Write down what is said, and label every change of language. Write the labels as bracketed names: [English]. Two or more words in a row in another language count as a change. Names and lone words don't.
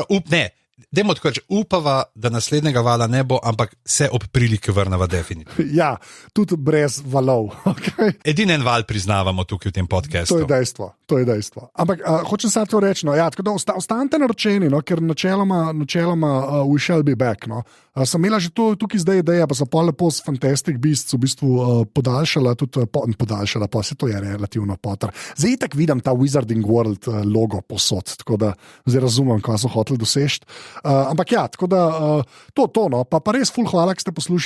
[Slovenian] Dajmo tako reči, upava, da naslednjega vala ne bo, ampak se ob priliki vrneva definitivno. Ja, tudi brez valov. Okay. Edini en val priznavamo tukaj v tem podcastu. To je dejstvo. Ampak hočem samo to reči, tako da ostanite naročeni, ker načeloma [English] we shall be back. [Slovenian] Sem imela že tukaj zdaj ideja, pa so pa lepo s Fantastic Beasts v bistvu podaljšala, pa se to je relativno Potter. Zdaj tak vidim ta Wizarding World logo posod, tako da zdaj razumem, kaj so hoteli doseči. Ampak ja, tako da to, pa res ful hvala, ki ste poslušali.